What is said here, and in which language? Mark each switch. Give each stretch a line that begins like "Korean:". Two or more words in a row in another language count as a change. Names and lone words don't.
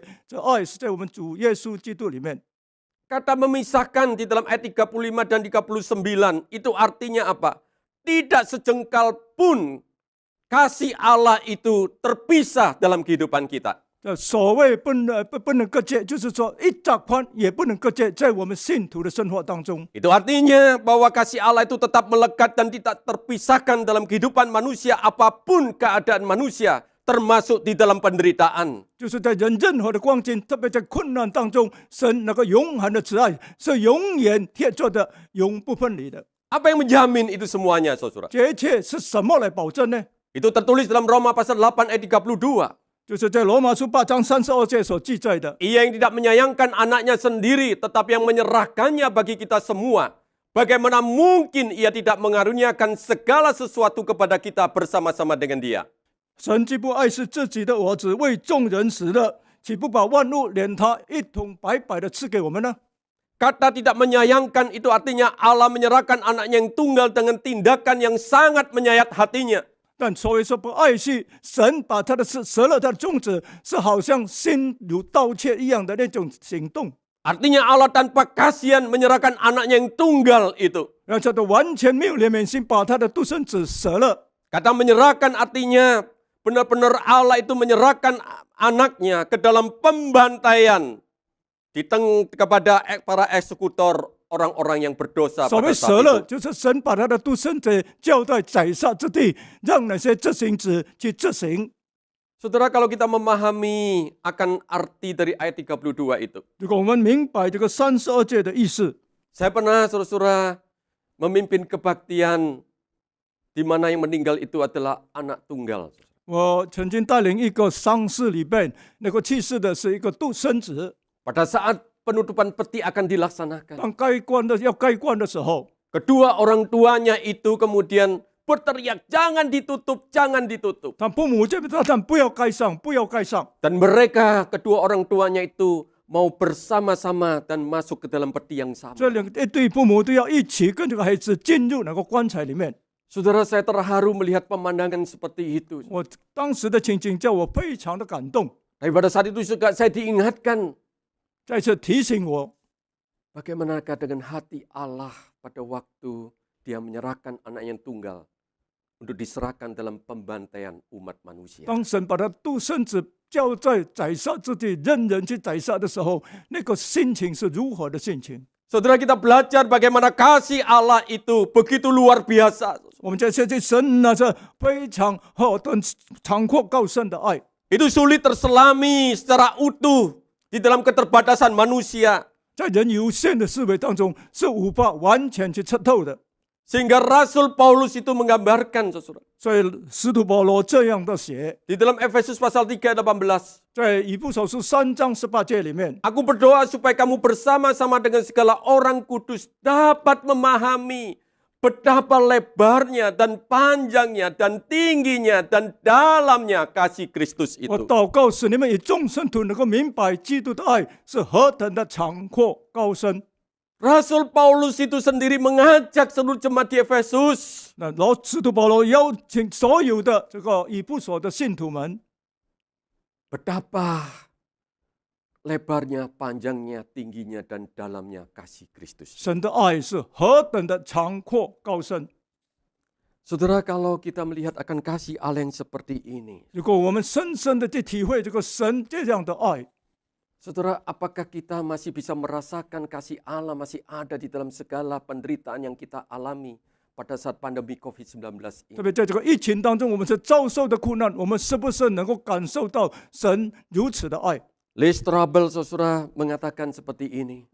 Chinese: 这爱是在我们主耶稣基督里面。
Indonesian: Kata memisahkan di dalam ayat 35 dan 39 itu artinya apa? Tidak sejengkal pun kasih Allah itu terpisah dalam kehidupan kita.
Chinese: 所谓不能隔绝，就是说一掌宽也不能隔绝，在我们信徒的生活当中。
Indonesian: Itu artinya bahwa kasih Allah itu tetap melekat dan tidak terpisahkan dalam kehidupan manusia apapun keadaan manusia, termasuk di dalam penderitaan.
Chinese: 就是在人任何的光景，特别在困难当中，神那个永恒的慈爱是永远贴着的，永不分离的。
Indonesian: Apa yang menjamin itu semuanya, saudara?
Chinese: 这一切是什么来保证呢？
Indonesian: Itu tertulis dalam Roma pasal 8 ayat 32.
Chinese: 就是在罗马书8章32节所记载的。
Indonesian: Ia yang tidak menyayangkan anaknya sendiri, tetapi yang menyerahkannya bagi kita semua. Bagaimana mungkin ia tidak mengaruniakan segala sesuatu kepada kita bersama-sama dengan dia?
Chinese: 神既不爱惜自己的儿子，为众人死了，岂不把万物连他一同白白的赐给我们呢？
Indonesian: Kata tidak menyayangkan itu artinya Allah menyerahkan anaknya yang tunggal dengan tindakan yang sangat menyayat hatinya.
Chinese: 但所谓说不爱惜，神把他的舍了他的种子，是好像心如刀切一样的那种行动。
Indonesian: Artinya Allah tanpa kasihan menyerahkan anaknya yang tunggal itu.
Chinese: 让他的完全没有怜悯心，把他的独生子舍了。
Indonesian: Kata menyerahkan artinya benar-benar Allah itu menyerahkan anaknya ke dalam pembantaian kepada para eksekutor orang-orang yang berdosa
Chinese: 所
Indonesian: pada
Chinese: 谓
Indonesian: saat
Chinese: 舍了，
Indonesian: itu.
Chinese: 就是神把他的独生子交在宰杀之地，让那些执行者去执行。
Indonesian: Saudara, kalau kita memahami akan arti dari ayat 32 itu.
Chinese: 如果我们明白这个32节的意思，
Indonesian: Saya pernah saudara-saudara memimpin kebaktian di mana yang meninggal itu adalah anak tunggal.
Chinese: 我曾经带领一个丧事里边，那个去世的是一个独生子。
Indonesian: Pada saat penutupan peti akan dilaksanakan.
Chinese: 当要盖棺的时候，
Indonesian: Kedua orang tuanya itu kemudian berteriak, jangan ditutup, jangan ditutup.
Chinese: 他父母这边大喊不要盖上，不要盖上。
Indonesian: Dan mereka, kedua orang tuanya itu mau bersama-sama dan masuk ke dalam peti yang sama.
Chinese: 这一对父母都要一起跟这个孩子进入那个棺材里面。
Indonesian: Saudara, saya terharu melihat pemandangan seperti itu.
Chinese: 我当时的情景叫我非常的感动，
Indonesian: Tapi pada saat itu juga saya diingatkan,
Chinese: 再次提醒我，
Indonesian: bagaimanakah dengan hati Allah pada waktu dia menyerahkan anak yang tunggal untuk diserahkan dalam pembantaian umat manusia.
Chinese: 当神把他独生子交在宰杀之地，任人去宰杀的时候，那个心情是如何的心情？
Indonesian: Saudara, kita belajar bagaimana kasih Allah itu begitu luar biasa.
Chinese: 我们在这些神那是非常何等长阔高深的爱，
Indonesian: Itu sulit terselami secara utuh di dalam keterbatasan manusia.
Chinese: 在人有限的思维当中是无法完全去测透的。
Indonesian: Sehingga Rasul Paulus itu menggambarkan, saudara.
Chinese: 所以使徒保罗这样的写，
Indonesian: Di dalam Efesus pasal 3 ayat 18.
Chinese: 在以弗所书3章18节里面，
Indonesian: Aku berdoa supaya kamu bersama-sama dengan segala orang kudus dapat memahami betapa lebarnya dan panjangnya dan tingginya dan dalamnya kasih Kristus
Chinese: 我
Indonesian: itu.
Chinese: 祷告使你们与众圣徒能够明白基督的爱是何等的长阔高深。
Indonesian: Rasul Paulus itu sendiri mengajak seluruh jemaat di Efesus.
Chinese: 那使徒保罗邀请所有的这个以弗所的信徒们，
Indonesian: Betapa lebarnya, panjangnya, tingginya, dan dalamnya kasih Kristus.
Chinese: 神的爱是何等的长阔高深。
Indonesian: Saudara, kalau kita melihat akan kasih Allah yang seperti ini, 如果我们深深的去体会这个神这样的爱， saudara, apakah kita masih bisa merasakan kasih Allah masih ada di dalam segala penderitaan yang kita alami pada saat pandemi COVID-19 ini?
Chinese: 特别在这个疫情当中，我们是遭受的苦难，我们是不是能够感受到神如此的爱？
Indonesian: Lee Strobel, saudara, mengatakan seperti ini.